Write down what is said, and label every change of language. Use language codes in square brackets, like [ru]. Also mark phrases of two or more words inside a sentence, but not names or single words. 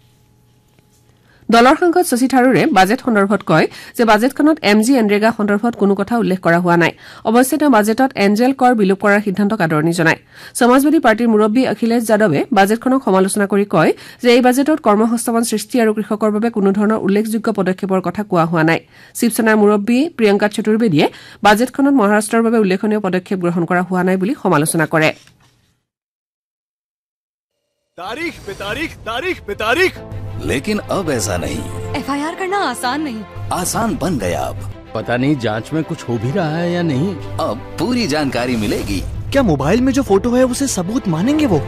[as] দলৰ সাংসদ শশী থাৰুৰে বাজেট সন্দৰ্ভত কয় যে বাজেটখনত এমজি এনৰেগা সন্দৰ্ভত কোনো কথা উল্লেখ কৰা হোৱা নাই অৱশ্যে তেওঁ বাজেটত এঞ্জেল কৰ বিলোপ কৰাৰ সিদ্ধান্তক আদৰণি জনায় সমাজবাদী পাৰ্টীৰ মুৰব্বী অখিলেশ যাদৱে বাজেটখনক সমালোচনা কৰি কয় যে এই বাজেটত কৰ্মসংস্থাপন সৃষ্টি আৰু কৃষকৰ বাবে কোনো ধৰণৰ উল্লেখযোগ্য পদক্ষেপৰ কথা কোৱা হোৱা নাই শিৱসেনাৰ মুৰব্বী প্ৰিয়ংকা চতুৰ্বেদীয়ে বাজেটখনত মহাৰাষ্ট্ৰৰ বাবে উল্লেখনীয় পদক্ষেপ গ্ৰহণ কৰা হোৱা নাই বুলি সমালোচনা কৰে [hi] तारीख पे तारीख तारीख पे तारीख लेकिन अब ऐसा नहीं FIR करना आसान नहीं आसान बन गया अब पता नहीं जांच में कुछ हो भी रहा है या नहीं अब पूरी जानकारी मिलेगी क्या मोबाइल में जो फोटो है उसे सबूत मानेंगे वो